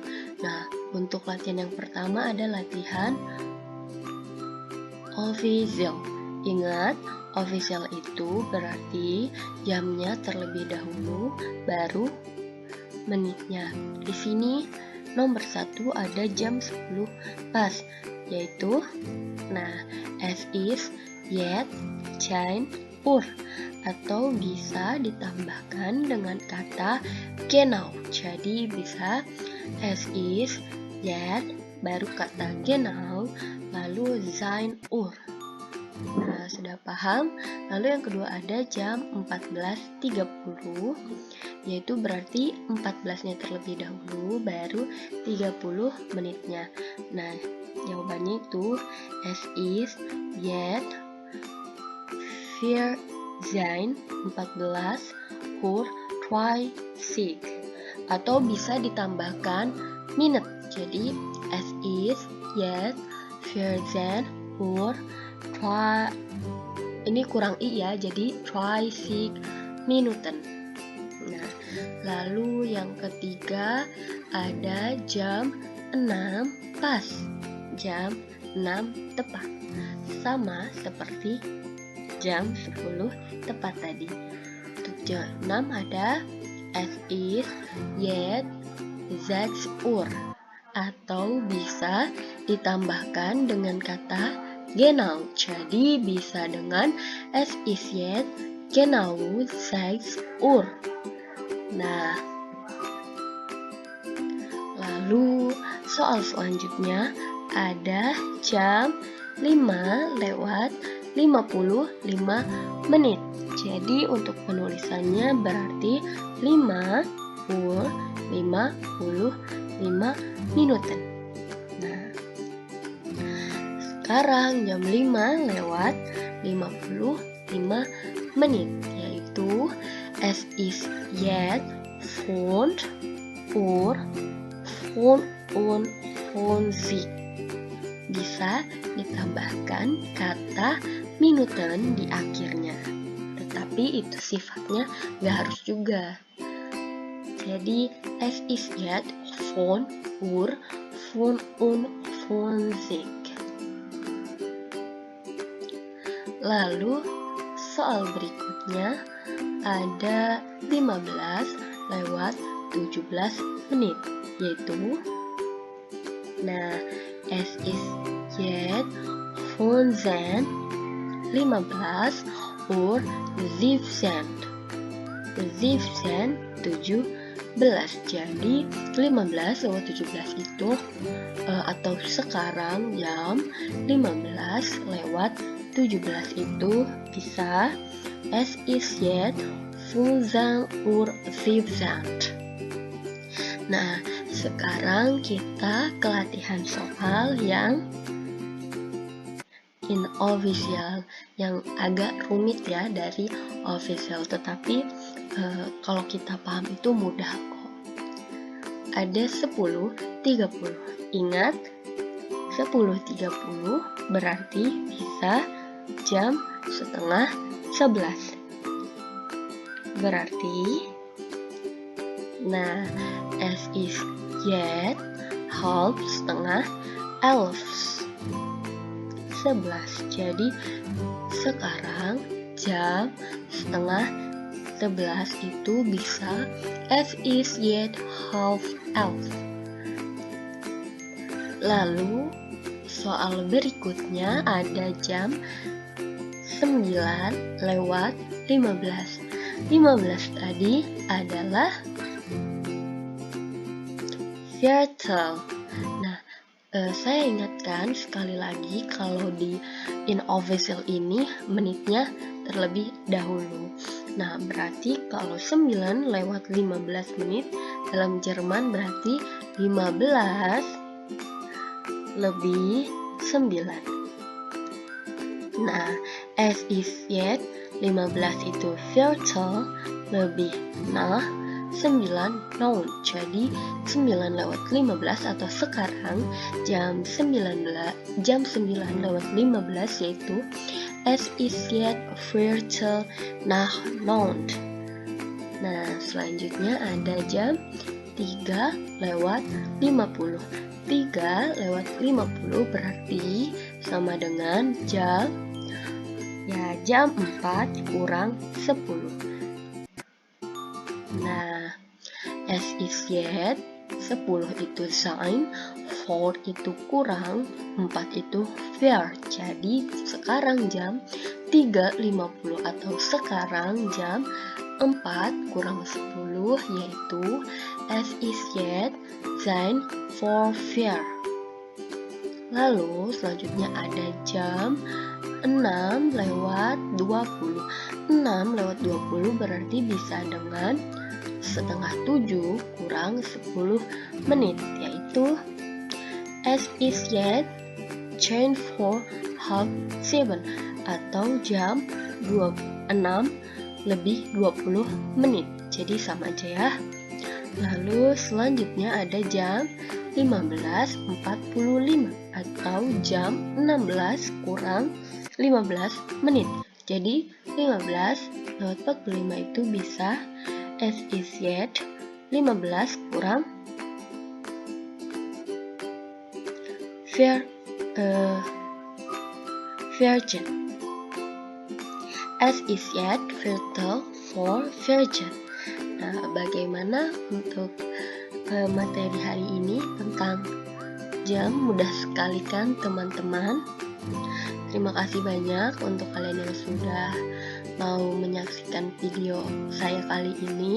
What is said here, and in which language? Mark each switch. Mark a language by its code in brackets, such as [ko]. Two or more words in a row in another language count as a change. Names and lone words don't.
[id] Nah, untuk latihan yang pertama ada latihan official. Ingat, official itu berarti jamnya terlebih dahulu, baru menitnya. Di sini nomor 1 ada jam 10 pas, yaitu [de] es ist jetzt 10 Uhr, [id] atau bisa ditambahkan dengan kata genau. Jadi bisa [de] es ist jetzt [id] baru kata genau, lalu 10 Uhr. Nah, sudah paham? Lalu yang kedua ada jam 14.30, yaitu berarti 14-nya terlebih dahulu, baru 30 menitnya. Nah, jawabannya itu [de] es ist jetzt 14 Uhr 20, [id] atau bisa ditambahkan minute. Jadi [de] es ist jetzt 14 Uhr 2, [id] ini kurang i ya, jadi 20 Minuten. Nah, lalu yang ketiga ada jam 6 pas, jam 6 tepat, sama seperti jam 10 tepat tadi. Untuk jam 6 ada [de] es ist jetzt 6 Uhr, [id] atau bisa ditambahkan dengan kata genau. Jadi bisa dengan [de] es ist jetzt genau 6 Uhr. [id] Nah, lalu soal selanjutnya ada jam 5:55 menit. Jadi untuk penulisannya berarti 5:55 Minuten. Nah, sekarang jam 5:55 menit, yaitu [de] es ist jetzt 5 Uhr 55. [id] Bisa ditambahkan kata Minuten di akhirnya, tetapi itu sifatnya gak harus juga. Jadi [de] es ist jetzt 5 Uhr 55. [id] Lalu soal berikutnya ada 15 lewat 17 menit, yaitu [de] es ist jetzt 15 Uhr 17. [id] 17. Jadi 15 lewat 17 itu atau sekarang jam 15 lewat 17 itu bisa [de] es ist jetzt 15 Uhr 17. [id] Nah, sekarang kita ke latihan soal yang inofficial, yang agak rumit ya dari official, tetapi kalau kita paham itu mudah kok. Ada 10.30. Ingat, 10.30 berarti bisa jam setengah 11. [de] Berarti es ist jetzt halb setengah 11. [id] Jadi sekarang jam setengah 11 itu bisa [de] es ist jetzt halb 11. [id] Lalu soal berikutnya ada jam 9 lewat 15. 15 tadi adalah Viertel. Saya ingatkan sekali lagi kalau di inofficial ini menitnya terlebih dahulu. Berarti kalau 9 lewat 15 menit dalam Jerman berarti 15 lebih 9. [de] Es ist jetzt 15 itu Viertel lebih 9. [id] Jadi 9 lewat 15 atau sekarang jam 9 lewat 15 yaitu [de] es ist jetzt Viertel nach 9. [id] Selanjutnya ada jam 3 lewat 50. 3 lewat 50 berarti sama dengan jam 4 kurang 10. [de] Es ist jetzt 10 itu sein, 4 [id] itu kurang, [de] 4 itu fair. [id] Jadi sekarang jam 3.50 atau sekarang jam 4 kurang 10 yaitu [de] es ist jetzt sein 4 fair. [id] Lalu selanjutnya ada jam 6 lewat 20. 6 lewat 20 berarti bisa dengan setengah 7 kurang 10 menit, yaitu [de] es ist jetzt 10 vor halb 7 [id] atau jam 6 lebih 20 menit. Jadi sama aja ya. Lalu selanjutnya ada jam 15.45 atau jam 16 kurang 15 menit. Jadi 15 lewat 45 itu bisa [de] es ist jetzt [id] 15 kurang Viertel. [de] Es ist jetzt Viertel vor 14. [id] Bagaimana untuk materi hari ini tentang jam? Mudah sekali kan teman-teman? Terima kasih banyak untuk kalian yang sudah mau menyaksikan video saya kali ini.